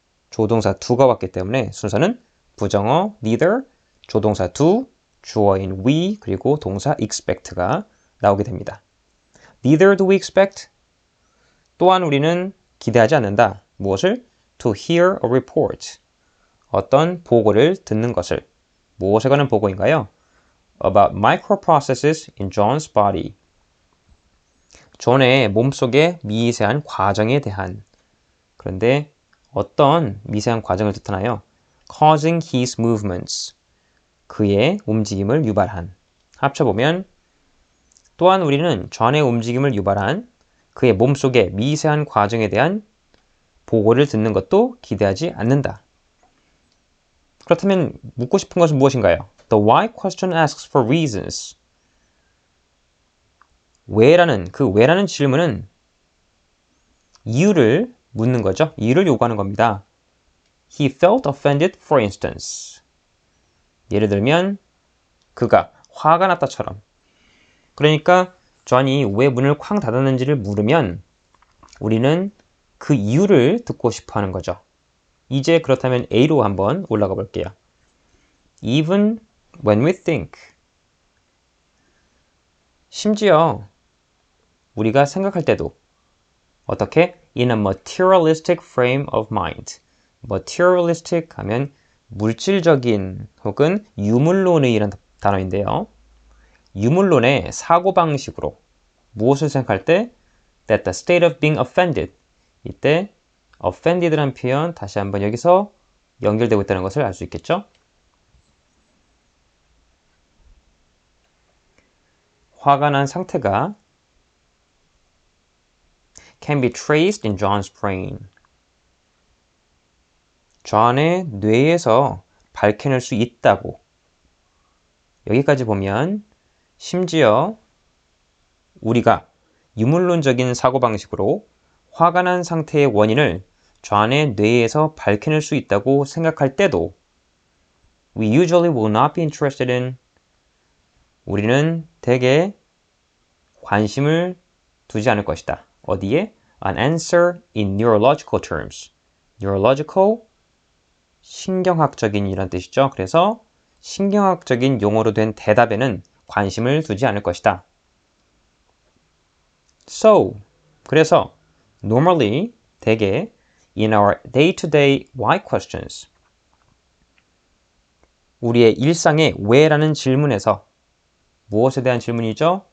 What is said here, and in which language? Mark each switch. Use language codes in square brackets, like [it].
[ko] 조동사 do가 왔기 때문에 순서는 부정어 neither, 조동사 do, 주어인 we, 그리고 동사 expect가 나오게 됩니다. [en] Neither do we expect. [ko] 또한 우리는 기대하지 않는다. 무엇을? [en] To hear a report. [ko] 어떤 보고를 듣는 것을. 무엇에 관한 보고인가요? [en] About microprocesses in John's body. [ko] 존의 몸속의 미세한 과정에 대한. 그런데 어떤 미세한 과정을 뜻하나요? [en] Causing his movements. [ko] 그의 움직임을 유발한. 합쳐보면 또한 우리는 존의 움직임을 유발한 그의 몸속의 미세한 과정에 대한 보고를 듣는 것도 기대하지 않는다. 그렇다면 묻고 싶은 것은 무엇인가요? [en] The why question asks for reasons. [ko] 왜라는 질문은 이유를 묻는 거죠. 이유를 요구하는 겁니다. [en] He felt offended, for instance. [ko] 예를 들면 그가 화가 났다처럼. 그러니까 존이 왜 문을 쾅 닫았는지를 물으면 우리는 그 이유를 듣고 싶어 하는 거죠. 이제 그렇다면 A로 한번 올라가 볼게요. [en] Even when we think. [ko] 심지어 우리가 생각할 때도 어떻게? [en] In a materialistic frame of mind. [ko] materialistic 하면 물질적인 혹은 유물론의라는 단어인데요. 유물론의 사고방식으로 무엇을 생각할 때? [en] That the state of being offended. [ko] 이때 offended라는 표현 다시 한번 여기서 연결되고 있다는 것을 알 수 있겠죠? 화가 난 상태가 [en] can be traced in John's brain. [ko] 존의 뇌에서 밝혀낼 수 있다고. 여기까지 보면 심지어 우리가 유물론적인 사고방식으로 화가 난 상태의 원인을 존의 뇌에서 밝혀낼 수 있다고 생각할 때도 [en] We usually will not be interested in. [ko] 우리는 대개 관심을 두지 않을 것이다. 어디에? [en] An answer in neurological terms. [ko] neurological, 신경학적인 이란 뜻이죠. 그래서 신경학적인 용어로 된 대답에는 관심을 두지 않을 것이다. So, 그래서 normally, 대개 [en] in our day-to-day why questions [ko] 우리의 일상의 왜라는 질문에서 무엇에 대한 질문이죠?